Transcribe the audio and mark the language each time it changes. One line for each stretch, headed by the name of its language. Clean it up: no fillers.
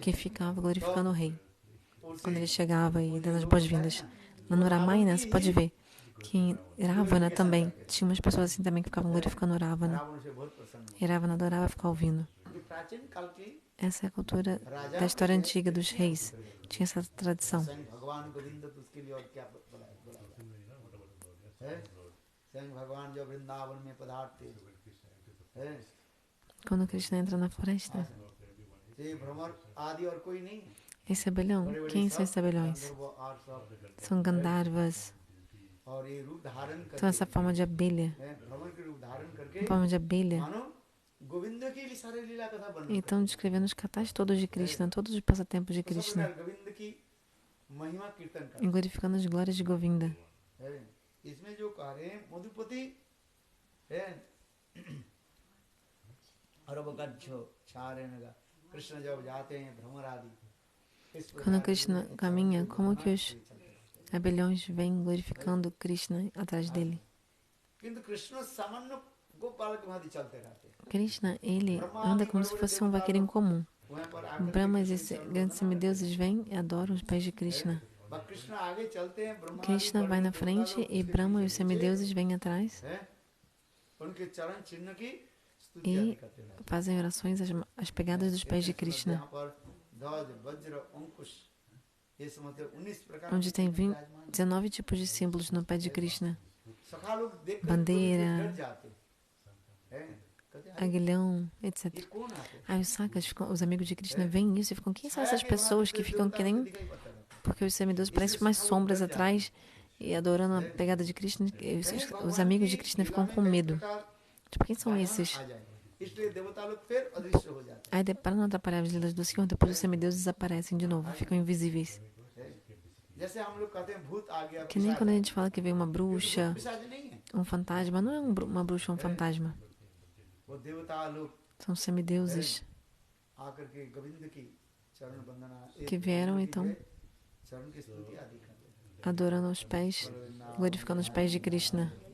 Portuguese: que ficava glorificando o rei. Quando ele chegava e dando as boas-vindas. No Ramayana, você pode ver que em Ravana também, tinha umas pessoas assim também que ficavam glorificando Ravana.
Hindi: Ravan से बहुत प्रसन्न
Portuguese: E Ravana adorava ficar ouvindo.
Hindi: हुए प्राचीन काल की
Portuguese: Essa é a cultura da história antiga dos reis. Tinha essa tradição.
Hindi: स्वयं भगवान गोविंद तो उसके लिए और क्या बोला है स्वयं भगवान जो वृंदावन में पधारते है
Portuguese: Quando Krishna entra na floresta,
Hindi: ये भ्रमर आदि और कोई नहीं
Portuguese: esse abelhão, quem são esses abelhões?
Hindi: वो आठ सब
Portuguese: São Gandharvas.
Hindi: और ये रूप धारण
Portuguese: Então,
Hindi: करके
Portuguese: essa forma de abelha,
Hindi: भ्रमर के रूप धारण करके
Portuguese: a forma de abelha,
Hindi: मानो गोविंद की सारे लीला कथा बन
Portuguese: e estão descrevendo os catais todos de Krishna, todos os passatempos de Krishna,
Hindi: Govind की महिमा कीर्तन कर
Portuguese: e glorificando as glórias de Govinda.
Hindi: है इसमें जो कह रहे हैं मधुपति है अरबगच्छो चारेणगा कृष्ण जब जाते हैं भ्रमर आदि इस
Portuguese: Quando Krishna caminha, como que os abelhões vêm glorificando Krishna atrás dele?
Hindi: किंतु कृष्ण सामान्य गोपाल के भांति चलते रहते हैं
Portuguese: Krishna, ele anda como se fosse um vaqueiro comum.
Hindi: वहाँ पर आकर
Portuguese: Brahmas e esses grandes semideuses vêm e adoram os pés de Krishna.
Hindi: Krishna आगे चलते हैं Brahma
Portuguese: Krishna vai na frente e Brahma e os semideuses vêm atrás
Hindi: है उनके चरण चिन्ह की स्तुति आदि
Portuguese: e
Hindi: करते रहते
Portuguese: fazem orações às pegadas dos pés de
Hindi: हैं
Portuguese: Krishna.
Hindi: यहाँ पर ध्वज वज्र अंकुश ये समझते 19 प्रकार
Portuguese: onde tem
Hindi: के विराजमान
Portuguese: 19 tipos de símbolos no pé de Krishna.
Hindi: सखा लोग देख कर
Portuguese: Bandeira,
Hindi: डर जाते हैं, कहते हैं,
Portuguese: aguilhão,
Hindi: ये
Portuguese: etc.
Hindi: कौन आते हैं?
Portuguese: Aí os sakas, os amigos de Krishna, veem isso e ficam, quem são essas pessoas que ficam que nem... Porque os semideus parecem umas sombras atrás e adorando a pegada de Krishna. Os amigos de Krishna ficam com medo. Tipo, quem são esses?
Hindi: इसलिए देवता लोग फिर अदृश्य हो जाते
Portuguese: Aí, para não atrapalhar as leis do Senhor, depois os semideuses desaparecem de novo, ficam invisíveis.
Hindi: हैं। जैसे हम लोग कहते हैं भूत आ गया,
Portuguese: Que nem quando a gente fala que veio uma bruxa,
Hindi: पिशाच नहीं है,
Portuguese: um fantasma. Não é uma bruxa ou um fantasma.
Hindi: वो देवता लोग
Portuguese: São semideuses
Hindi: आकर के गोविंद की चरण वंदना
Portuguese: que vieram, então,
Hindi: चरण की स्तुति आदि करते हैं।
Portuguese: adorando aos pés, glorificando os pés de Krishna.